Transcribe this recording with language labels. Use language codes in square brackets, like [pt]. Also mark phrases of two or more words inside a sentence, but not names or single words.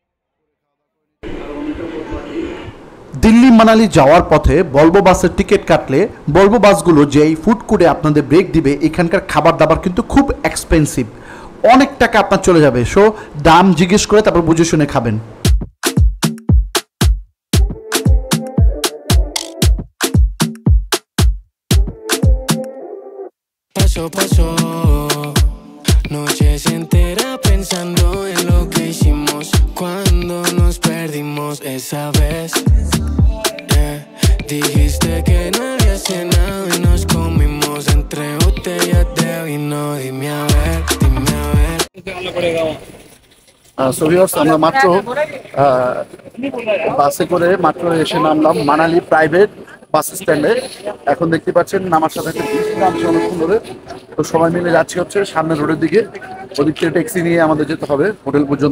[bn] দিল্লি মানালি যাওয়ার পথে ভলভো বাসের টিকিট কাটলে ভলভো বাসগুলো যেই ফুড কোর্টে আপনাদের ব্রেক দিবে, এখানকার খাবার দাবার কিন্তু খুব এক্সপেন্সিভ, অনেক টাকা আপনার চলে যাবে। সো দাম জিজ্ঞেস করে তারপর বুঝে শুনে খাবেন। [es] Paso a paso, noches enteras pensando en lo que hicimos cuando nos perdimos esa vez. Dijiste que no había cenado y nos comimos entre botellas de vino. Dime a ver, dime a ver. [bn] আমরা মাত্র বাসে করে মাত্র এসে নামলাম মানালি প্রাইভেট বাস স্ট্যান্ডে। এখন দেখতে পাচ্ছেন নামার সাথে একটা বৃষ্টি নামছে অনেকক্ষণ ধরে। তো সবাই মিলে যাচ্ছি হচ্ছে সামনে রোডের দিকে, ওদিক থেকে ট্যাক্সি নিয়ে আমাদের যেতে হবে হোটেল পর্যন্ত।